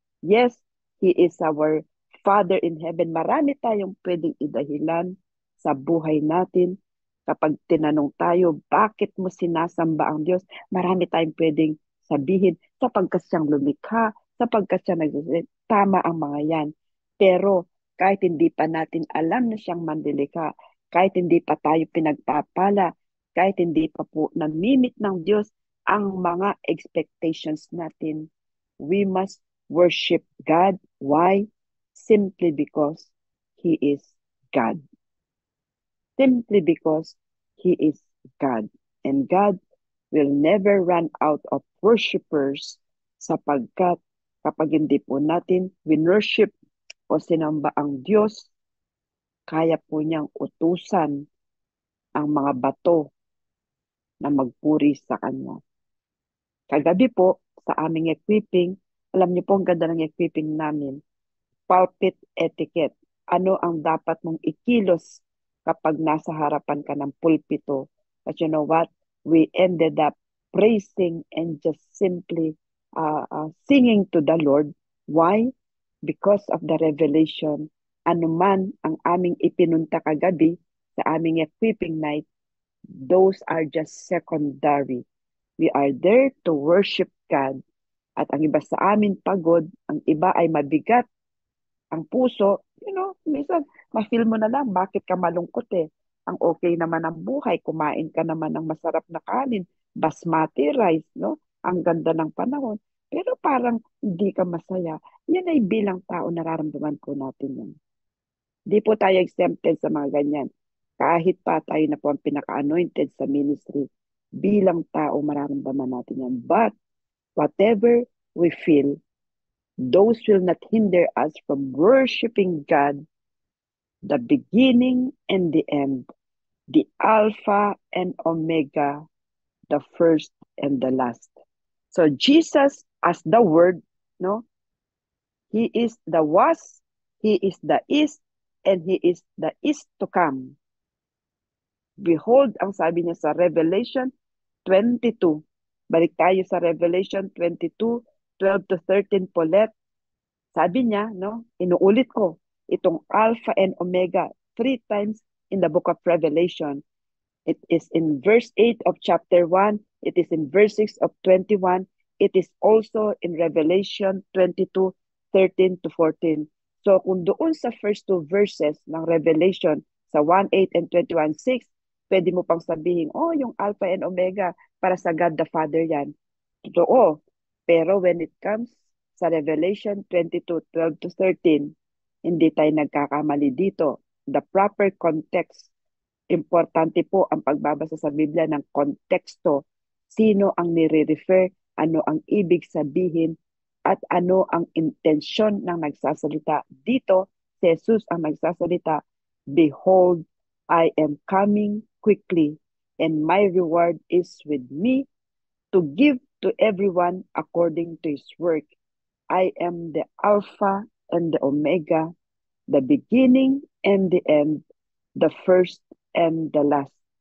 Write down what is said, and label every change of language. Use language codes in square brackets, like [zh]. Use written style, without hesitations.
[en] Yes, He is our Father in heaven. [tl] Marami tayong pwedeng idahilan sa buhay natin. Kapag tinanong tayo, bakit mo sinasamba ang Diyos? Marami tayong pwedeng sabihin, sapagkat siyang lumikha, sapagkat siya nagsasabi. Tama ang mga yan. Pero kahit hindi pa natin alam na siyang manlilikha, kahit hindi pa tayo pinagpapala, kahit hindi pa po namimit ng Diyos ang mga expectations natin, [en] we must worship God. Why? Simply because He is God. Simply because He is God. And God will never run out of worshipers [tl] sapagkat kapag hindi po natin winworship o sinamba ang Diyos, kaya po niyang utusan ang mga bato na magpuri sa Kanya. Kagabi po, sa aming equipping, alam niyo po ang ganda ng equipping namin, pulpit etiquette. Ano ang dapat mong ikilos kapag nasa harapan ka ng pulpito? [en] But you know what? We ended up praising and just simply singing to the Lord. Why? Because of the revelation. [tl] Ano man ang aming ipinunta kagabi sa aming equipping night, [en] those are just secondary. We are there to worship God. [tl] At ang iba sa amin pagod, ang iba ay mabigat ang puso. Minsan, ma-feel mo na lang, bakit ka malungkot eh? Ang okay naman ang buhay, kumain ka naman ng masarap na kanin, basmati rice, no? Ang ganda ng panahon. Pero parang hindi ka masaya. Yan ay bilang tao, nararamdaman po natin yan. Di po tayo exempted sa mga ganyan. Kahit pa tayo na po ang pinaka-anointed sa ministry, bilang tao, mararamdaman natin yan. [en] But, whatever we feel, those will not hinder us from worshiping God, the beginning and the end, the Alpha and Omega, the first and the last. So Jesus as the Word, no? He is the was, He is the is, and He is the is to come. [tl] Behold, ang sabi niya sa Revelation 22. Balik tayo sa Revelation 22, 12 to 13 po let. Sabi niya, no, inuulit ko, itong Alpha and Omega [en] 3 times in the book of Revelation. It is in verse 8 of chapter 1. It is in verse 6 of 21. It is also in Revelation 22, 13 to 14. [tl] So kung doon sa first two verses ng Revelation, sa 1:8 and 21:6, pwede mo pang sabihin, yung Alpha and Omega, para sa God the Father yan. Totoo. Pero [en] when it comes [tl] sa Revelation 22:12 to 13, hindi tayo nagkakamali dito. [en] The proper context. [tl] Importante po ang pagbabasa sa Biblia ng konteksto. Sino ang nire-refer, ano ang ibig sabihin, at ano ang intensyon ng nagsasalita. Dito, si Jesus ang nagsasalita, [en] Behold, I am coming quickly, and my reward is with me to give to everyone according to his work. I am the Alpha and the Omega, the beginning and the end, the first and the last.